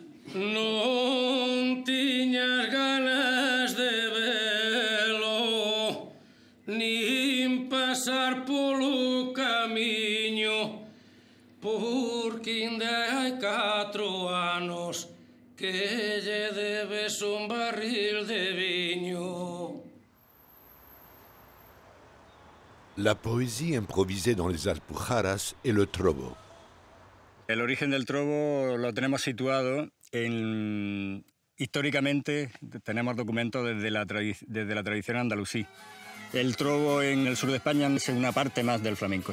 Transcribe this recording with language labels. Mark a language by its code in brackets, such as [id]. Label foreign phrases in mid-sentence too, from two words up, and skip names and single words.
[gl] Non tiñas ganas de velo, nin pasar polo camiño, porque ainda hai 4 anos que lle debes un barril de viño. [fr] La poésie improvisée dans les alpujarras est le trobo. [es] El origen del trobo lo tenemos situado históricamente, tenemos documentos desde la tradición andalusí. El trobo en el sur de España es una parte más del flamenco.